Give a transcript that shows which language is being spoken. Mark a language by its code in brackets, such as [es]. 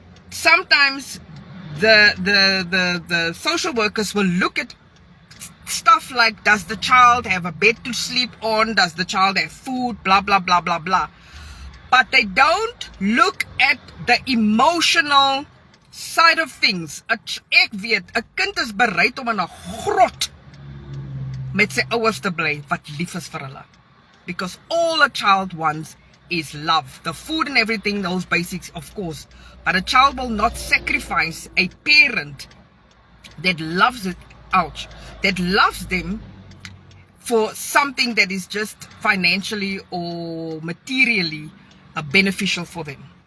[en] Sometimes the social workers will look at stuff like, does the child have a bed to sleep on? Does the child have food? Blah, blah, blah, blah, blah. But they don't look at the emotional side of things. [af] Ek weet, 'n kind is bereid om in 'n grot met sy ouers te bly wat lief is vir hulle. [en] Because all a child wants is love. The food and everything, those basics, of course. But a child will not sacrifice a parent that loves it, ouch, that loves them for something that is just financially or materially beneficial for them.